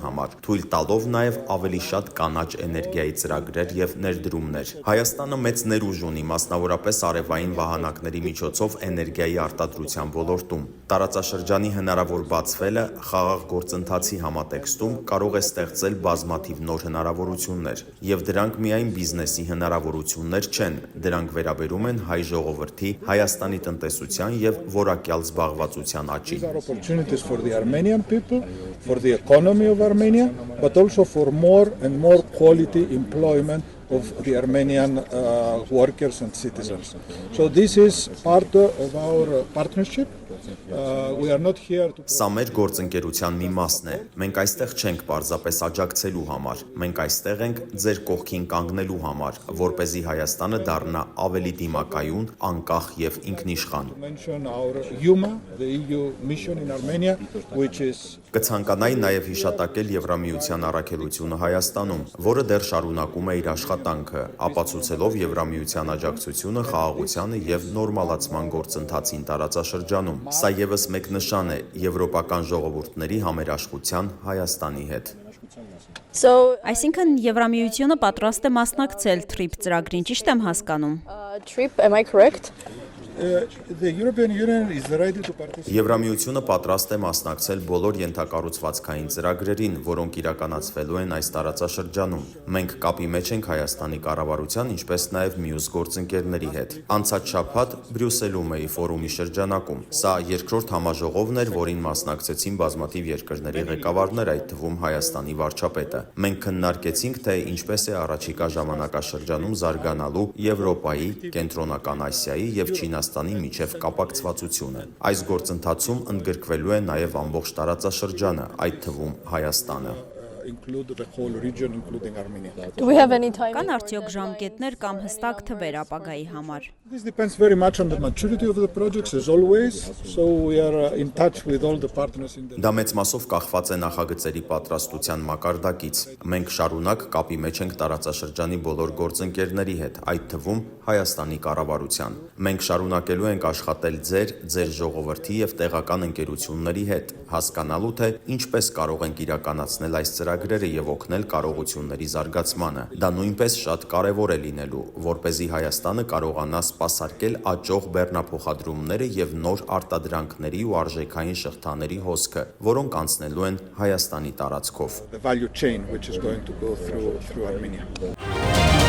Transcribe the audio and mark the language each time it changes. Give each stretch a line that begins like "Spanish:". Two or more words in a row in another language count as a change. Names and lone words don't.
Armenian: համար, թույլ տալով նաև ավելի շատ կանաչ էներգիայի ծրագրեր եւ ներդրումներ։ Հայաստանը մեծ ներուժ ունի, մասնավորապես արևային վահանակների միջոցով էներգիայի արտադրության ոլորտում։ Տարածաշրջանի հնարավոր բացվելը խաղաղ գործընթացի համատեքստում կարող է ստեղծել բազմաթիվ նոր հնարավորություններ, եւ դրանք միայն բիզնեսի հնարավորություններ չեն, դրանք վերաբերում են հայ ժողովրդի, Հայաստանի տնտեսության եւ որակյալ զբաղվածության աճին։
English: These are opportunities for the Armenian people, for the economy of Armenia, but also for more and more quality employment of the Armenian workers and citizens. So this is part of our partnership. We are not here to.
Armenian: Սա մեր գործընկերության մի մասն է։ Մենք այստեղ չենք պարզապես աջակցելու համար։ Մենք այստեղ ենք ձեր կողքին կանգնելու համար, որպեսզի Հայաստանը դառնա ավելի դիմակայուն, անկախ եւ ինքնիշխան։
English: Mention our Yuma, the EU mission in Armenia, which is.
Armenian: Կցանկանայի նաև հիշատակել Եվրամիության առաքելությունը Հայաստանում, որը դեռ շարունակում է իր աշխատանքը, ապացուցելով Եվրամիության աջակցությունը խաղաղությանը եւ նորմալացման գործընթացին տարածաշրջանում։ Սա եւս մեկ նշան է եվրոպական ժողովուրդների համերաշխության Հայաստանի հետ։ Այսինքն Եվրամիությունը պատրաստ է մասնակցել TRIP ծրագրին, ճիշտ եմ հասկանում։
English: TRIP, am I correct? The European Union is ready to participate.
Armenian: Եվրամիությունը պատրաստ է մասնակցել բոլոր ենթակառուցվածքային ծրագրերին, որոնք իրականացվելու են այս տարածաշրջանում։ Մենք կապի մեջ ենք Հայաստանի կառավարության, ինչպես նաև մյուս գործընկերների հետ։ Անցած շաբաթ Բրյուսելում էի ֆորումի շրջանակում։ Սա երկրորդ համաժողովն էր, որին մասնակցեցին բազմաթիվ երկրների ղեկավարներ, այդ թվում Հայաստանի վարչապետը։ Մենք քննարկեցինք, թե ինչպես է առաջիկա ժամանակաշրջանում զարգանալու Եվրոպայի, Կենտրոնական Ասիայի եւ Չինաստանի Հայաստանի միջև կապակցվածությունը։ Այս գործընթացում ընդգրկվելու է նաև ամբողջ տարածաշրջանը, այդ թվում Հայաստանը։
English: Include the whole region, including Armenia. Do we have any time?
Armenian: Կան արդյոք ժամկետներ կամ հստակ թվեր ապագայի համար։
English: This depends very much on the maturity of the projects, as always. So we are in touch with all the partners in the.
Armenian: Դա մեծ մասով կախված է նախագծերի պատրաստության մակարդակից։ Մենք շարունակ կապի մեջ ենք տարածաշրջանի բոլոր գործընկերների հետ, այդ թվում Հայաստանի կառավարության։ Մենք շարունակելու ենք աշխատել ձեր ժողովրդի եւ տեղական ընկերությունների հետ, հասկանալու թե ինչպես կարող ենք իրականացնել այս ծրագրերը եւ օգնել կարողությունների զարգացմանը։ Դա նույնպես շատ կարեւոր է լինելու, որպեսզի Հայաստանը կարողանա սպասարկել աճող բեռնափոխադրումները եւ նոր արտադրանքների ու արժեքային շղթաների հոսքը, որոնք անցնելու են Հայաստանի տարածքով։
English: The value chain which is going to go through Armenia.